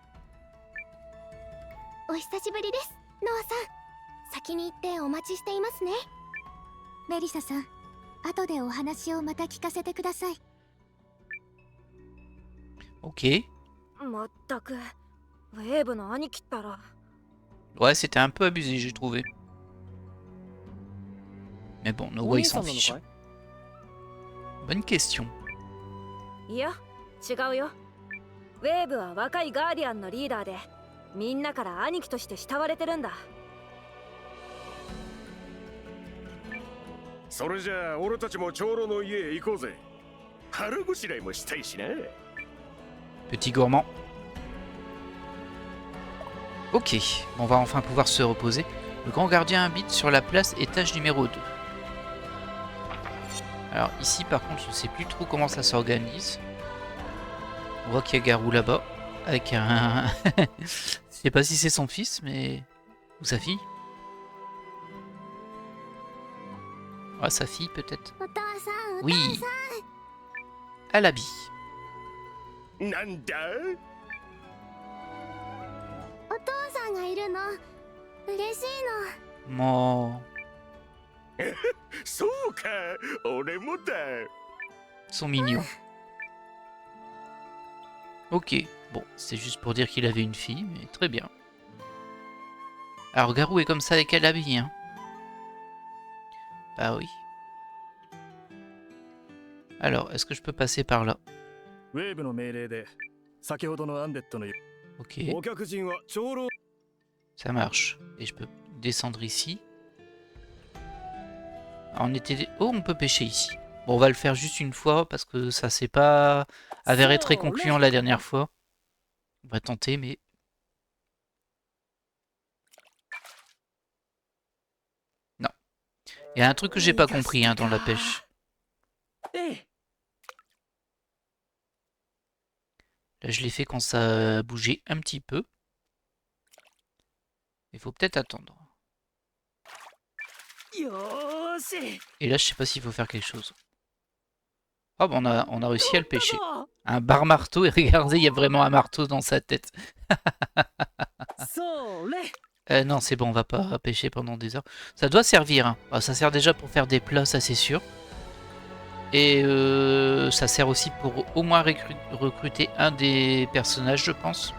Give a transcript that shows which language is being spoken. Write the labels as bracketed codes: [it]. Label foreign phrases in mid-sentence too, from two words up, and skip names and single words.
[ja] お久しぶりです、ノアさん。先に行ってお待ちしていますね。メリサさん、後でお話をまた聞かせてください。 [fr] Ok. [ja] まったく、ウェーブの兄貴ったら。 [fr] Ouais, c'était un peu abusé, j'ai trouvé. Mais bon, Noah il s'en fiche. Bonne question. [ja] いや、違うよ。ウェーブは若いガーディアンのリーダーで、みんなから兄貴として慕われてるんだ。それじゃあ俺たちも長老の家へ行こうぜ。腹ごしらえもしたいしな。 [fr] Petit gourmand. Ok, on va enfin pouvoir se reposer. Le grand gardien habite sur la place étage numéro 2. Alors ici par contre je ne sais plus trop comment ça s'organise. On voit qu'il y a Garou là-bas. Avec un... je sais pas si c'est son fils mais... ou sa fille. Ah, sa fille peut-être. [ja] お父さん、お父 [fr] Oui. [ja] さん。 [fr] À l'habit. [ja] なんだお父さんがいるの。嬉しいの。 [fr] Bon. [ja] そうか俺もだ [fr] Ils sont mignons. Ok. Bon, c'est juste pour dire qu'il avait une fille, mais très bien. Alors, Garou est comme ça avec Alabi, hein. Bah oui. Alors, est-ce que je peux passer par là? [ja] ウェーブの命令で先ほどのアンデッドの [fr] Ok, [ja] お客人は長老 [fr] ça marche. Et je peux descendre ici. Alors, on était... Oh, on peut pêcher ici. Bon, on va le faire juste une fois parce que ça s'est pas avéré très concluant la dernière fois. On va tenter, mais... Non. Il y a un truc que j'ai pas compris hein, dans la pêche. [ja] ええ [fr] Là, je l'ai fait quand ça bougeait un petit peu. Il faut peut-être attendre. [ja] よーし [fr] Et là, je sais pas s'il faut faire quelque chose. Ah, bah on a réussi à le pêcher. [ja] どう [fr] Un bar marteau, et regardez, il y a vraiment un marteau dans sa tête. [ja] それ [fr] Non, c'est bon, on va pas pêcher pendant des heures. Ça doit servir. Hein. Bah, ça sert déjà pour faire des plats, ça c'est sûr. Et ça sert aussi pour au moins recruter un des personnages, je pense.